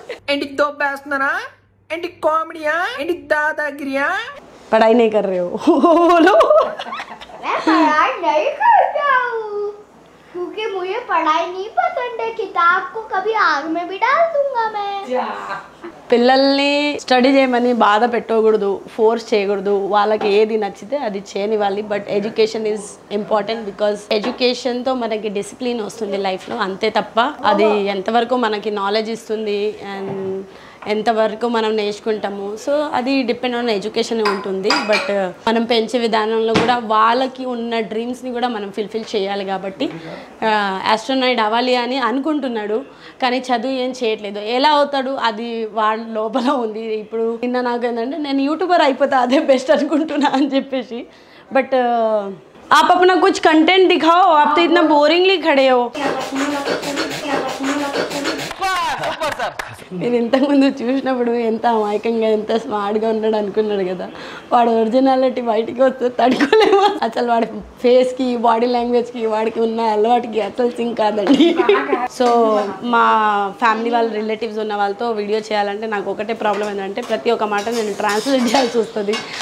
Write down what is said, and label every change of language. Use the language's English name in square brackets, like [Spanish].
[Telugu] ఏంటి దోబేస్తున్నారా, ఏంటి కామెడీయా, ఏంటి దాదాగిరియా? [Hindi] पढ़ाई नहीं कर रहे हो? बोलो। मैं पढ़ाई नहीं करता हूँ क्योंकि मुझे पढ़ाई नहीं पसंद है। किताब को कभी आग में भी डाल दूंगा मैं। [Telugu] పిల్లల్ని స్టడీ చేయమని బాధ పెట్టకూడదు, ఫోర్స్ చేయకూడదు. వాళ్ళకి ఏది నచ్చితే అది చేయనివ్వాలి. But education is important because ఎడ్యుకేషన్తో మనకి డిసిప్లిన్ వస్తుంది లైఫ్లో, అంతే తప్ప అది ఎంతవరకు మనకి నాలెడ్జ్ ఇస్తుంది అండ్ ఎంతవరకు మనం నేర్చుకుంటాము. సో అది డిపెండ్ ఆన్ ఎడ్యుకేషన్ ఉంటుంది. బట్ మనం పెంచే విధానంలో కూడా వాళ్ళకి ఉన్న డ్రీమ్స్ని కూడా మనం ఫుల్ఫిల్ చేయాలి. కాబట్టి ఆస్ట్రోనాట్ అవ్వాలి అని అనుకుంటున్నాడు, కానీ చదువు ఏం చేయట్లేదు. ఎలా అవుతాడు అది వాళ్ళ లోపల ఉంది. ఇప్పుడు నిన్న నాకు ఏంటంటే నేను యూట్యూబర్ అయిపోతా, అదే బెస్ట్ అనుకుంటున్నా అని చెప్పేసి. [Hindi] బట్ आप अपना कुछ कंटेंट दिखाओ, आप तो इतना बोरिंगली खड़े हो. [Telugu] నేను ఇంతకుముందు చూసినప్పుడు ఎంత అమాయకంగా ఎంత స్మార్ట్గా ఉన్నాడు అనుకున్నాడు కదా, వాడు ఒరిజినాలిటీ బయటికి వస్తే తడుకోలేము. అసలు వాడి ఫేస్కి, బాడీ లాంగ్వేజ్కి, వాడికి ఉన్న అలవాటుకి అసలు సింక్ కాదండి. సో మా ఫ్యామిలీ వాళ్ళ రిలేటివ్స్ ఉన్న వాళ్ళతో వీడియో చేయాలంటే నాకు ఒకటే ప్రాబ్లం ఏంటంటే ప్రతి ఒక్క మాట నేను ట్రాన్స్లేట్ చేయాల్సి వస్తుంది.